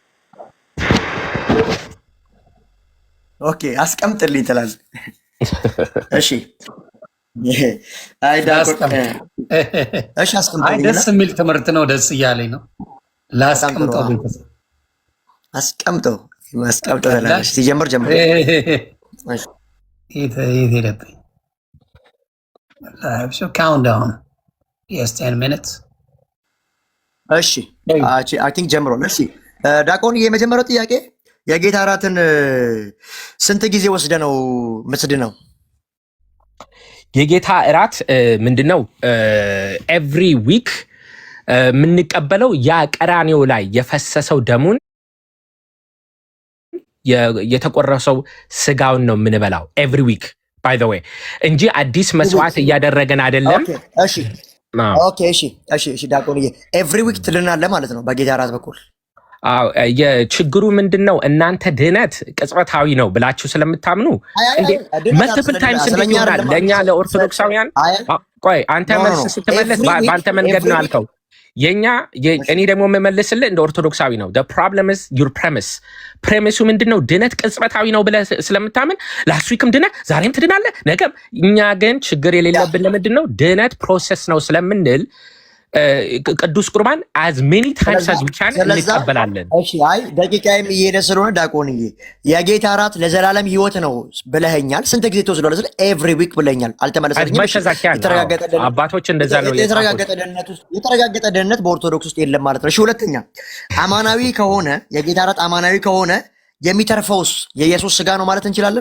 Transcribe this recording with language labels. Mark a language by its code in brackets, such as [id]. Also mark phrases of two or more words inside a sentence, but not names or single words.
[am] ኦኬ፣ አስቀምጥልኝ ትላለህ። እሺ፣ አይ እሺ፣ አስቀምጥልኝ። ደስ የሚል ትምህርት ነው፣ ደስ እያለኝ ነው። ላስቀምጠው፣ ቤተሰብ አስቀምጠው፣ ትላለህ። ሲጀምር ጀምር። እሺ፣ የት ሄደብኝ? [en] count down. Yes, 10 minutes. [am] እሺ [en] I think [am] ጀምሯል። እሺ ዳቆን፣ የመጀመሪያው ጥያቄ የጌታ እራትን ስንት ጊዜ ወስደ ነው የምትድነው? የጌታ እራት ምንድነው? [en] every week [am] የምንቀበለው ያ ቀራንዮ ላይ የፈሰሰው ደሙን የተቆረሰው ስጋውን ነው የምንበላው [en] every week by the way [am] እንጂ አዲስ መስዋዕት እያደረገን አይደለም። እሺ ዳቆንዬ [en] every week [am] ትድናለህ ማለት ነው በጌታ እራት በኩል? የችግሩ ምንድነው? እናንተ ድህነት ቅጽበታዊ ነው ብላችሁ ስለምታምኑ [en] multiple times [am] እንዴት ይሆናል? ለእኛ ለኦርቶዶክሳውያን ቆይ አንተ መልስ ስትመለስ በአንተ መንገድ ነው አልከው። እኔ ደግሞ የምመልስልህ እንደ ኦርቶዶክሳዊ ነው። [en] problem is your premise። [am] ፕሬሚሱ ምንድነው? ድነት ቅጽበታዊ ነው ብለህ ስለምታምን [en] last weekም [am] ድነህ ዛሬም ትድናለህ ነገም። እኛ ግን ችግር የሌለብን ለምንድን ነው? ድነት ፕሮሰስ ነው ስለምንል ቅዱስ ቁርባን [en] as many times as we can [am] እንቀበላለን። እሺ አይ ደቂቃዬም እየሄደ ስለሆነ ዳቆንዬ የጌታ እራት ለዘላለም ሕይወት ነው ብለኸኛል። ስንት ጊዜ ተወስዷል? ስለ [en] every week [am] ብለኛል። አልተመለሰልኝም። አባቶች እንደዛ ነው። የተረጋገጠ ደህንነት በኦርቶዶክስ ውስጥ የለም ማለት ነው። እሺ ሁለተኛ አማናዊ ከሆነ የጌታ እራት አማናዊ ከሆነ የሚተርፈውስ የኢየሱስ ስጋ ነው ማለት እንችላለን?